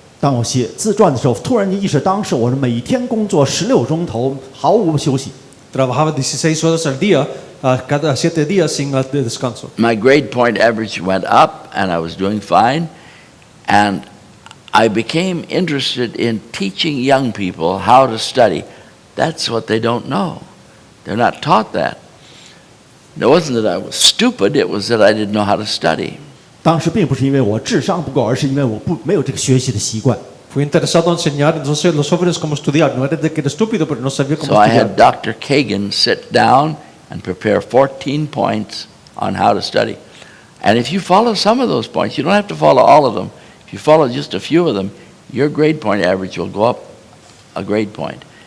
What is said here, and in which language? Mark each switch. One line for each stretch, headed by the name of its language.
Chinese: 当我写自传的时候，突然间意识到，当时我是每天工作16钟头，毫无休息。
Spanish: Trabajaba 16 horas al día, cada 7 días sin descanso.
English: My grade point average went up, and I was doing fine. And I became interested in teaching young people how to study. That's what they don't know. They're not taught that. It wasn't that I was stupid, it was that I didn't know how to study.
Chinese: 当时并不是因为我智商不够，而是因为我没有这个学习的习惯。
Spanish: Fui interesado en enseñar entonces los jóvenes cómo estudiar. No era de que era estúpido, pero no sabía cómo
English: So I
Spanish: estudiar.
English: had Dr. Kagan sit down and prepare 14 points on how to study. And if you follow some of those points, you don't have to follow all of them. If you follow just a few of them, your grade point average will go up a grade point.